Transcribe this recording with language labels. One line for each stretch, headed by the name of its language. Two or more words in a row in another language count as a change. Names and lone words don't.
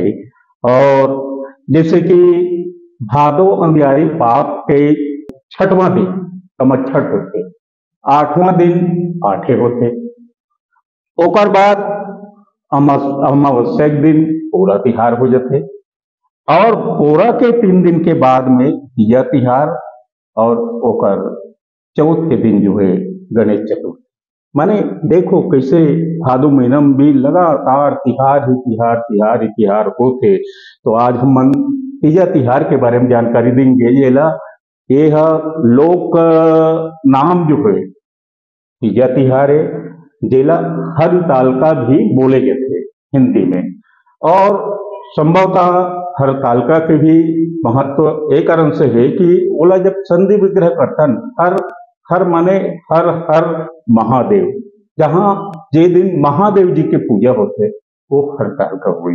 Chhattisgarhi: और जैसे कि भादो अंधियारी पाप के छठवां दिन तमच्छठ होते, 8वां दिन आठे होते, ओकर बाद अमावस्या के दिन पूरा तिहार हो जाते और पूरा के 3 दिन के बाद में तीजा तिहार और ओकर चौथ के दिन जो है गणेश चतुर्थी। माने देखो कैसे भादो महीना में भी लगातार तिहार ही तिहार तिहार ही तिहार होते। तो आज हम मन तीजा तिहार के बारे में जानकारी देंगे। ये लोक नाम जो है तीजा तिहार है, जेला हरतालिका भी बोले जाते हिंदी में। और संभवतः हरतालिका के भी महत्व एक कारण से है कि ओला जब संधि विग्रह करतन, हर माने हर महादेव, जहाँ जे दिन महादेव जी के पूजा होते वो हरतालिका हुई।